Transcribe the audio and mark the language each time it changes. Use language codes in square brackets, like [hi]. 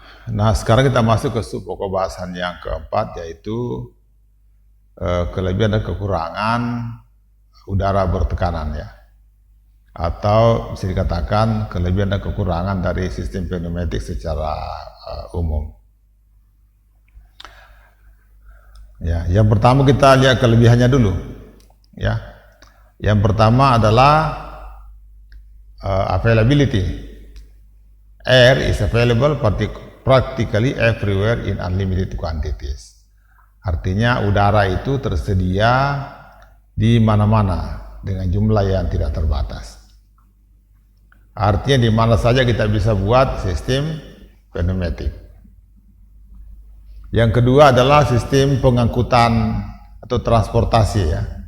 [id] Nah, sekarang kita masuk ke sub pokok bahasan yang keempat, yaitu kelebihan dan kekurangan udara bertekanan, ya, atau bisa dikatakan kelebihan dan kekurangan dari sistem pneumatik secara umum. Ya, yang pertama kita lihat kelebihannya dulu, ya. Yang pertama adalah availability. [en] Air is available practically everywhere in unlimited quantities. [id] Artinya udara itu tersedia di mana-mana dengan jumlah yang tidak terbatas. Artinya di mana saja kita bisa buat sistem pneumatik. Yang kedua adalah sistem pengangkutan atau transportasi, ya.